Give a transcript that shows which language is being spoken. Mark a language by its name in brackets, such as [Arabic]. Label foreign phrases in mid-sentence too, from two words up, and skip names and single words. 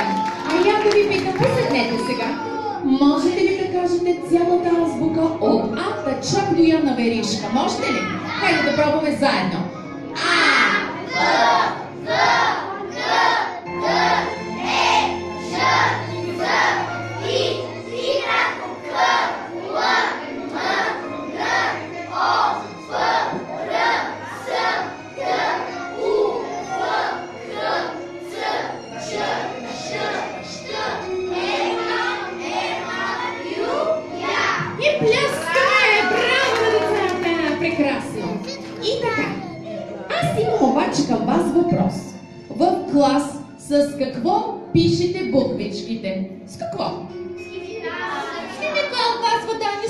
[Bulgarian] А я да ви питам, поседнете сега. Можете ли да кажете цялата азбука от А чак до Я на веришка? Можете ли? Хайде да пробваме заедно. А, В, В, Г, Д, Е, Ж, З, И, Y, К, Л, М, Н, О, Ф, Р, С, Т, У, Ф, Х, Ц, Ч, Ш, Щ, Ю, Я. и пляскаме! Браво на децата! Прекрасно! И така, аз имам обаче към вас въпрос. В клас с какво пишете буквичките? С какво? С химикал, казва Дани.